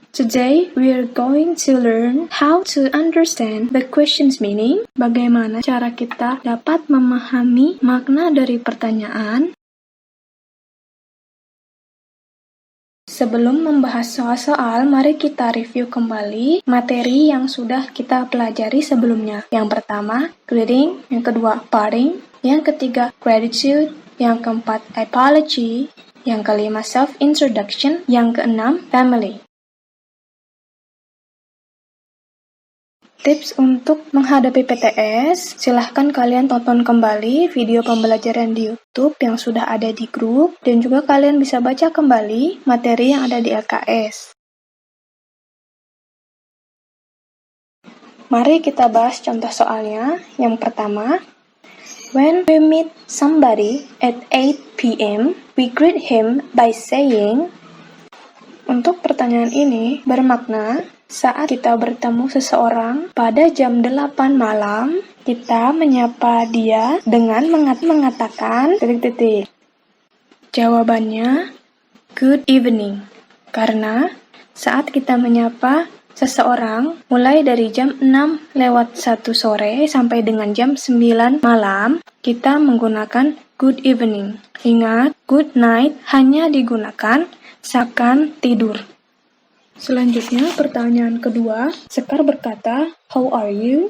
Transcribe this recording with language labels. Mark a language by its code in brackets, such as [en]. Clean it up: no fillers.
[en] Today we are going to learn how to understand the question's meaning. [id] Bagaimana cara kita dapat memahami makna dari pertanyaan. Sebelum membahas soal-soal, mari kita review kembali materi yang sudah kita pelajari sebelumnya. Yang pertama, greeting, yang kedua, parting, yang ketiga, gratitude, yang keempat, apology, yang kelima, self-introduction, yang keenam, family. Tips untuk menghadapi PTS, silahkan kalian tonton kembali video pembelajaran di YouTube yang sudah ada di grup, dan juga kalian bisa baca kembali materi yang ada di LKS. Mari kita bahas contoh soalnya. Yang pertama, [en] when we meet somebody at 8 p.m., we greet him by saying. [id] Untuk pertanyaan ini bermakna, saat kita bertemu seseorang pada jam 8 malam, kita menyapa dia dengan mengatakan titik-titik. Jawabannya, good evening. Karena saat kita menyapa seseorang mulai dari jam 6:01 sore sampai dengan jam 9 malam, kita menggunakan good evening. Ingat, good night hanya digunakan saat tidur. Selanjutnya, pertanyaan kedua. [en] Sekar berkata, how are you?